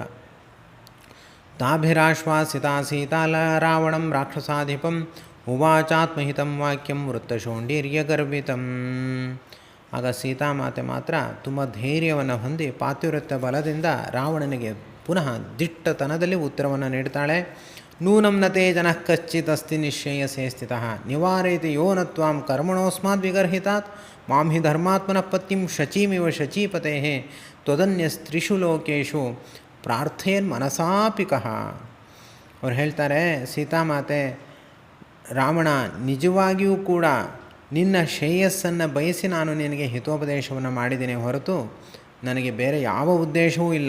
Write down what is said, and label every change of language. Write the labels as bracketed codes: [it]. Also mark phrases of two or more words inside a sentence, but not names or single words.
[sa] ತಾಭಿರಾಶ್ವಾಸಿತಾ ಸೀತಾಲ ರಾವಣಂ ರಾಕ್ಷಸಾಧಿಪಂ ಉವಾಚಾತ್ಮಹಿತಂ ವಾಕ್ಯಂ ವೃತ್ತಶೋಂಡೀರ್ಯಗರ್ವಿತಂ. [kn] ಆಗ ಸೀತಾಮಾತೆ ಮಾತ್ರ ತುಂಬ ಧೈರ್ಯವನ್ನು ಹೊಂದಿ ಪಾತಿವ್ರತ್ಯ ಬಲದಿಂದ ರಾವಣನಿಗೆ ಪುನಃ ದಿಟ್ಟತನದಲ್ಲಿ ಉತ್ತರವನ್ನು ನೀಡ್ತಾಳೆ. [sa] ನೂನಂ ನತೆ ಜನಃ ಕಶ್ಚಿತ್ ಅಸ್ತಿ ನಿಶ್ಚಯಸೇ ಸ್ಥಿತಃ ನಿವಾರಯತಿ ಯೋ ನ ತ್ವಾಂ ಕರ್ಮಣೋಸ್ಮಾದ್ ವಿಗರ್ಹಿತಾತ್ ಮಾಂ ಹಿ ಧರ್ಮಾತ್ಮನಃ ಪತ್ನಿಂ ಶಚೀಮಿವ ಶಚೀಪತೇಃ ತ್ವದನ್ಯಸ್ತ್ರಿಷು ಲೋಕೇಶು ಪ್ರಾರ್ಥೇನ್ ಮನಸಾಪಿಕಃ. [kn] ಅವ್ರು ಹೇಳ್ತಾರೆ, ಸೀತಾಮಾತೆ, ರಾವಣ ನಿಜವಾಗಿಯೂ ಕೂಡ ನಿನ್ನ ಶ್ರೇಯಸ್ಸನ್ನು ಬಯಸಿ ನಾನು ನಿನಗೆ ಹಿತೋಪದೇಶವನ್ನು ಮಾಡಿದ್ದೇನೆ ಹೊರತು ನನಗೆ ಬೇರೆ ಯಾವ ಉದ್ದೇಶವೂ ಇಲ್ಲ.